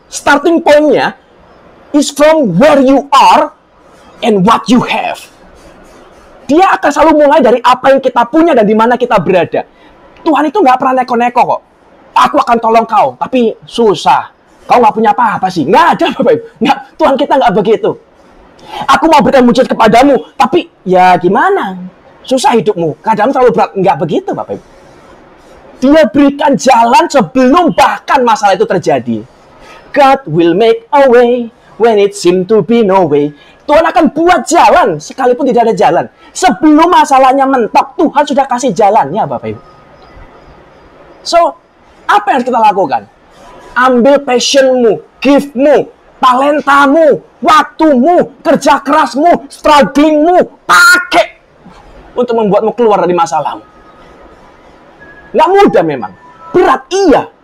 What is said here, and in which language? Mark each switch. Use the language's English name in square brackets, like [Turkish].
[English] Starting point-nya is from where you are and what you have. [Indonesian] Dia akan selalu mulai dari apa yang kita punya dan di mana kita berada. Tuhan itu nggak pernah neko-neko kok. Aku akan tolong kau, tapi susah. Kau nggak punya apa-apa sih. Nggak ada, Bapak Ibu. Nggak, Tuhan kita nggak begitu. Aku mau berikan mujizat kepadamu, tapi ya gimana? Susah hidupmu. Kadang terlalu berat. Nggak begitu, Bapak Ibu. Dia berikan jalan sebelum bahkan masalah itu terjadi. [English] God will make a way when it seems to be no way. [Indonesian] Tuhan akan buat jalan sekalipun tidak ada jalan. Sebelum masalahnya mentok, Tuhan sudah kasih jalannya, Bapak Ibu. So, apa yang harus kita lakukan? Ambil passionmu, giftmu, talentamu, waktumu, kerja kerasmu, strugglingmu, pakai untuk membuatmu keluar dari masalahmu. Nggak mudah memang. Berat, iya.